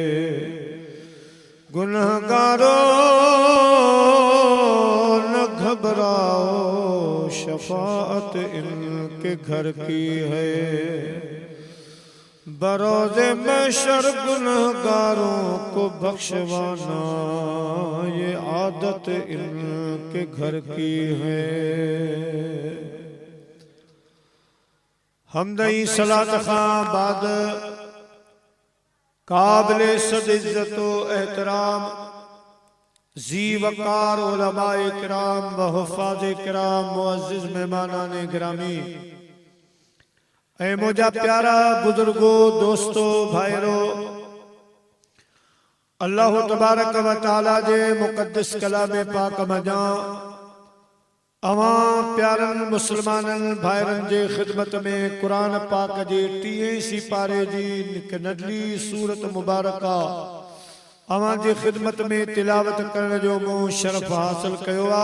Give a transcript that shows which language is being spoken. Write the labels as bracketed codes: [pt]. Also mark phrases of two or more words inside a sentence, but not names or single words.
[ur] گنہگاروں نہ گھبراؤ شفاعت ان کے گھر کی ہے. بروزِ محشر گنہگاروں کو بخشوانا یہ عادت ان کے گھر کی ہے. [sd] हमदई सलात खां बाद काबिल सद इज्जत एहतराम जी वकार उलमाए किराम व हुफ़ाज़े किराम मुअज़्ज़िज़ मेहमानाने गिरामी, ऐ मुझा प्यारा बुजुर्गो दोस्तो भाईरो, अल्लाह तबारक व तआला जे मुक़द्दस कलाम पाक मजा अवां प्यारन मुसलमानन भाईरन जे खिदमत में कुरान पाक जे 30 सिपारे जी हिक नंढड़ी सूरत मुबारका अवां जे खिदमत में तिलावत करण जो मूं शरफ हासिल कयो आ।